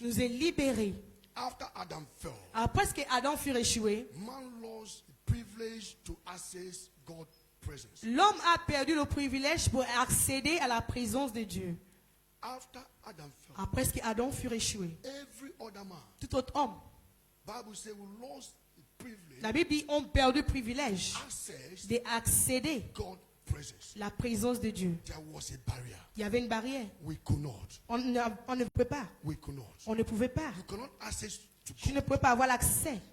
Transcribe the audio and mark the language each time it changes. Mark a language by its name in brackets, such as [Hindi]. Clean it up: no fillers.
[French] nous a libérés. [English] After Adam fell, [French] Après que Adam fut échoué, [English] man lost the privilege to access God's presence. [French] l'homme a perdu le privilège pour accéder à la présence de Dieu. [English] After Adam fell, [French] Après que Adam fut échoué, [English] every other man, [French] tout autre homme, [English] Bible says, we lost the privilege [French] la Bible dit, ont perdu le privilège [English] access [French] d'accéder [English] God's presence. [French] à la présence de Dieu. [English] There was a barrier. [French] Il y avait une barrière. [English] We could not. [French] On ne pouvait pas. [English] We could not. [French] On ne pouvait pas. [English] You cannot access to [French] Tu [English] God. [French] ne pouvais pas avoir l'accès.